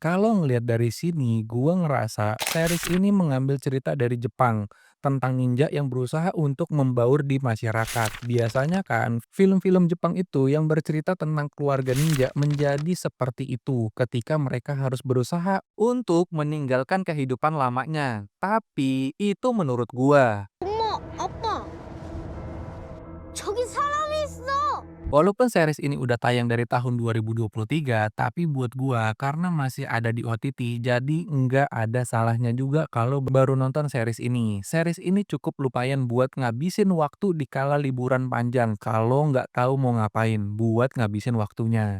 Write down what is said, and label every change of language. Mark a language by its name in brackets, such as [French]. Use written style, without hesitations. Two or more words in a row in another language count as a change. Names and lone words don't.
[Indonesian] Kalau ngelihat dari sini, gua ngerasa series ini mengambil cerita dari Jepang tentang ninja yang berusaha untuk membaur di masyarakat. Biasanya kan, film-film Jepang itu yang bercerita tentang keluarga ninja menjadi seperti itu ketika mereka harus berusaha untuk meninggalkan kehidupan lamanya. Tapi itu menurut gua. [Korean] 엄마, 아빠, 저기 사람이 있어! [Indonesian] Walaupun series ini udah tayang dari tahun 2023, tapi buat gua karena masih ada di OTT, jadi nggak ada salahnya juga kalau baru nonton series ini. Series ini cukup lumayan buat ngabisin waktu di kala liburan panjang kalau nggak tahu mau ngapain, buat ngabisin waktunya.